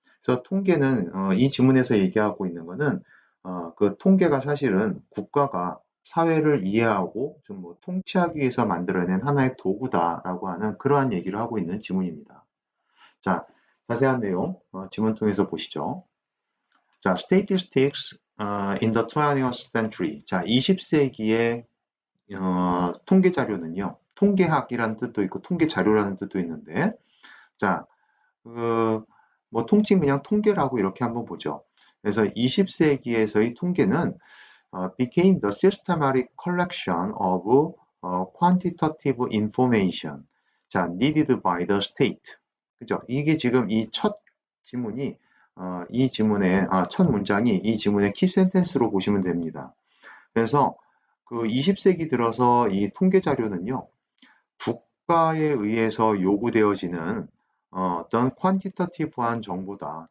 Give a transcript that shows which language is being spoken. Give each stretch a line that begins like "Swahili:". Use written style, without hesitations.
Korean: 그래서 통계는, 이 지문에서 얘기하고 있는 거는, 그 통계가 사실은 국가가 사회를 이해하고 좀 뭐 통치하기 위해서 만들어낸 하나의 도구다라고 하는 그러한 얘기를 하고 있는 지문입니다. 자, 자세한 내용 지문 통해서 보시죠.
English: 자, statistics in the 20th century.
Korean: 자, 20세기의 통계 자료는요. 통계학이라는 뜻도 있고 통계 자료라는 뜻도 있는데, 자, 뭐 통칭 그냥 통계라고 이렇게 한번 보죠. 그래서 20세기에서의 통계는
English: became the systematic collection of quantitative information. 자, needed by the state. 그죠?
Korean: 이게 지금 이 첫 지문이 이 지문의 첫 문장이 이 지문의 키 센텐스로 보시면 됩니다. 그래서 그 20세기 들어서 이 통계 자료는요, 국가에 의해서 요구되어지는 어떤 퀀티터티브한 정보다.